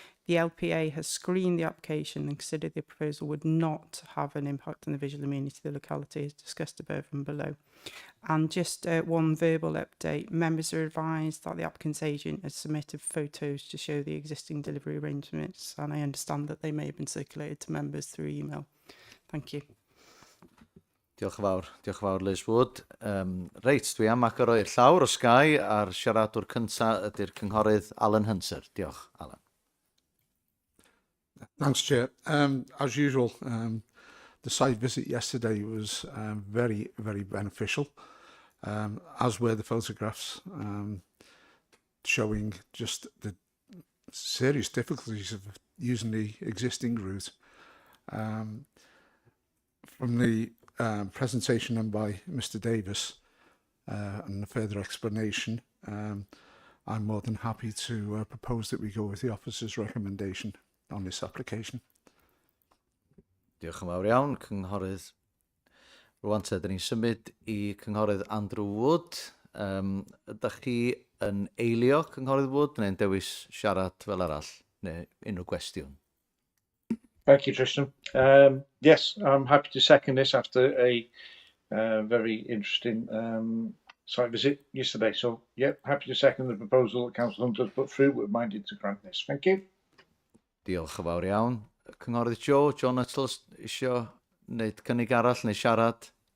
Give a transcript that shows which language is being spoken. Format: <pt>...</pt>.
<en>The LPA has screened the application and considered the proposal would not have an impact on the visual amenity of the locality, as discussed above and below. And just one verbal update. Members are advised that the applicant's agent has submitted photos to show the existing delivery arrangements, and I understand that they may have been circulated to members through email. Thank you.</en> <cy>Diolch yn fawr. Diolch yn fawr, Liz Wood. Reit, dwi am agor o'r llawr o Sky a'r siaradwr cyntaf ydy'r cynghorydd Alan Hunter. Diolch, Alan.</cy> <en>Thanks, Chair. As usual, the site visit yesterday was very, very beneficial, as were the photographs showing just the serious difficulties of using the existing route. From the presentation done by Mr. Davis and the further explanation, I'm more than happy to propose that we go with the officer's recommendation on this application.</en> <cy>Diolch yn fawr iawn, cynghorydd. Rwan te, dyn ni'n symud i cynghorydd Andrew Wood. Ydych chi yn eilio cynghorydd Wood neu'n dewis siarad fel arall neu unrhyw gwestiwn?</cy> <en>Thank you, Tristan. Yes, I'm happy to second this after a very interesting site visit yesterday. So, yeah, happy to second the proposal that Council Hunter has put through. We're minded to grant this. Thank you.</en> <cy>Diolch yn fawr iawn. Cynghorydd John Nuttall isio wneud cynnig arall neu siarad?</cy>